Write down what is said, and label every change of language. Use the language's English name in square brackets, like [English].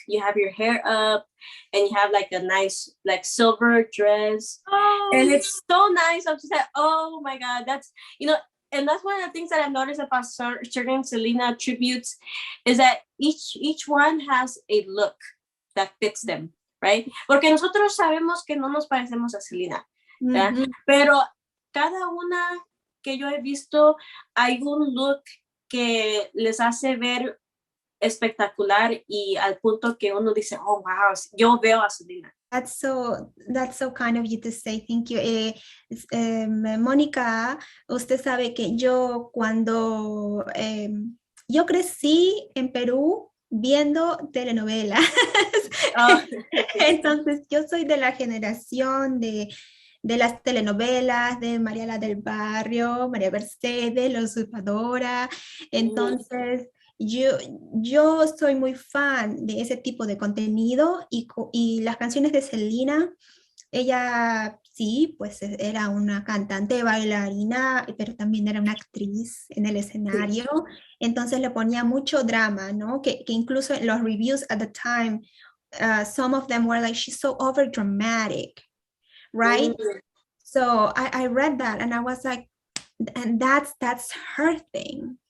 [English] You have your hair up and you have like a nice like silver dress. Oh, And it's so nice. I'm just like, oh my God, that's, and that's one of the things that I've noticed about certain Selena tributes is that each one has a look that fits them, right? [Spanish] Porque nosotros sabemos que no nos parecemos a Selena, ¿verdad? Pero cada una que yo he visto hay un look que les hace ver espectacular y al punto que uno dice, oh wow, yo veo a Selena. [English] That's so kind of you to say thank you. [Spanish] Mónica, usted sabe que yo cuando yo crecí en Perú viendo telenovelas. Oh. Entonces yo soy de la generación de las telenovelas de María la del Barrio, María Mercedes, La Usurpadora. Entonces, yo soy muy fan de ese tipo de contenido y las canciones de Selena, ella sí, pues era una cantante, bailarina, pero también era una actriz en el escenario. Sí. Entonces le ponía mucho drama, ¿no? Que incluso en los reviews [English] at the time, some of them were like, she's so over dramatic. Right? So I read that and I was like, and that's her thing.